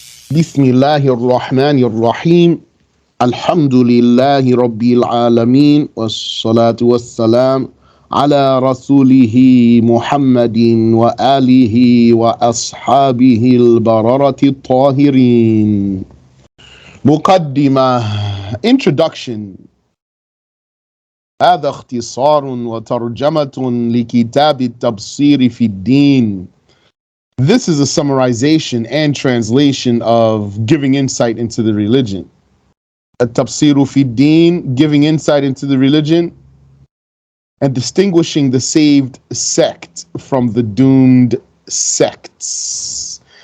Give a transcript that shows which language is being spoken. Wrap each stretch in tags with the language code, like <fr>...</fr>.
<ar>بسم الله الرحمن الرحيم الحمد لله رب العالمين والصلاة والسلام على رسوله محمد وآله وأصحابه البررة الطاهرين. مقدمة Introduction. هذا اختصار وترجمة لكتاب التبصير في الدين.</ar> <en>This is a summarization and translation of giving insight into the religion. At-Tafsiru fi Din, giving insight into the religion, and distinguishing the saved sect from the doomed sects.</en>